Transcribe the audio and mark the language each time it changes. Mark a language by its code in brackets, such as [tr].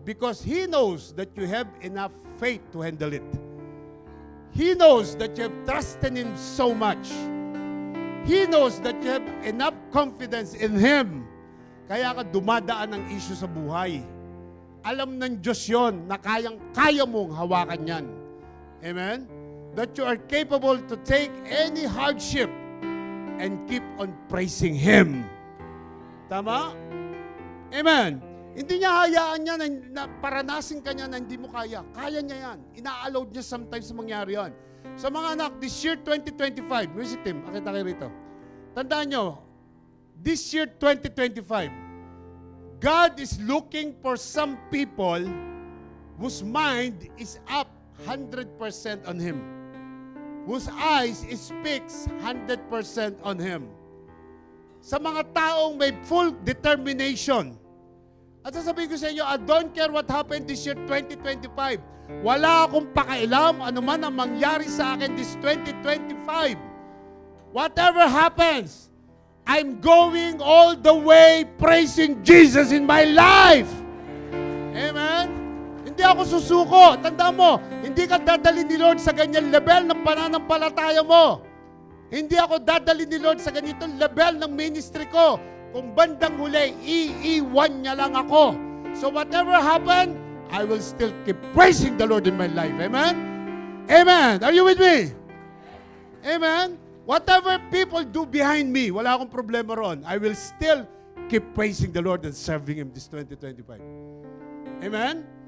[en] Because He knows that you have enough faith to handle it. He knows that you have trusted Him so much. He knows that you have enough confidence in Him. [tl] Kaya ka dumadaan ng issue sa buhay. Alam ng Diyos yon na kaya mong hawakan yan. Amen? [en] That you are capable to take any hardship and keep on praising Him. [tl] Tama? Amen? Hindi niya hayaan niya na paranasin ka niya na hindi mo kaya. Kaya niya yan. Ina-allowed niya sometimes mangyari yan. Sa mga anak, this year 2025, music team, akita kayo rito. Tandaan nyo, [en] this year 2025, God is looking for some people whose mind is up 100% on Him. Whose eyes speaks 100% on Him. [tl] Sa mga taong may full determination. At sasabihin ko sa inyo, [en] I don't care what happened this year 2025. [tl] Wala akong pakailam ano man ang mangyari sa akin this 2025. [en] Whatever happens, I'm going all the way praising Jesus in my life. [tl] Amen? Hindi ako susuko. Tandaan mo, hindi ka dadalhin ni Lord sa ganyan level ng pananampalataya mo. Hindi ako dadalhin ni Lord sa ganitong level ng ministry ko. Kung bandang huli, iiwan niya lang ako. [en] So whatever happened, I will still keep praising the Lord in my life. Amen? Amen. Are you with me? Amen? Whatever people do behind me, [tl] wala akong problema ron. [en] I will still keep praising the Lord and serving Him this 2025. Amen?